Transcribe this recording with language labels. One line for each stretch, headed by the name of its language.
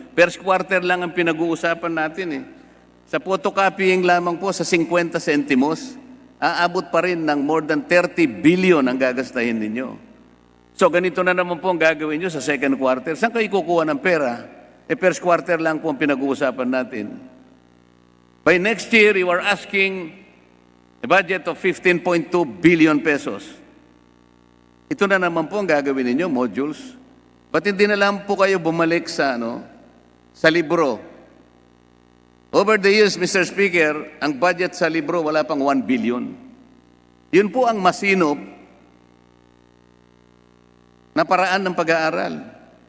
Filipino: First quarter lang ang pinag-uusapan natin eh. Sa photocopying lamang po sa 50 centimos, aabot pa rin ng
English: more than
Filipino: 30 billion ang gagastahin ninyo. So ganito na naman po ang gagawin nyo sa second quarter. Saan kayo kukuha ng pera? First quarter lang po ang pinag-uusapan natin.
English: By next year, you are asking a budget of 15.2 billion pesos.
Filipino: Ito na naman po ang gagawin ninyo, modules. Ba't hindi na lang po kayo bumalik sa libro?
English: Over the years,
Filipino: Mr. Speaker, ang budget sa libro wala pang 1 billion. Yun po ang masinop na paraan ng pag-aaral.